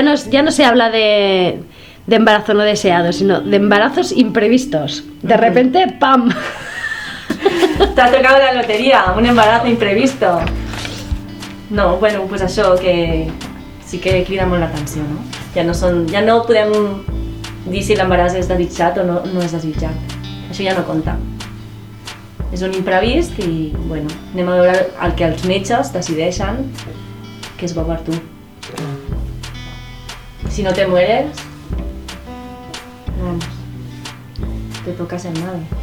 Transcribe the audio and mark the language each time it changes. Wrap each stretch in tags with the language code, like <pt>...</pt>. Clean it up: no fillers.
<es>Ja no se habla de embarazo no deseado, sino de embarazos imprevistos. De repente, pam. Te ha tocado la lotería, un embarazo imprevisto.</es> <ca>No, bueno, pues això que sí que crida molt l'atenció, no? Ja no podem dir si l'embaràs és desitjat o no és desitjat. Això ja no compta. És un imprevist i, bueno, anem a veure el que els metges decideixen que és bo per tu.</ca> <es>Si no te mueres, vamos, te toca ser madre.</es>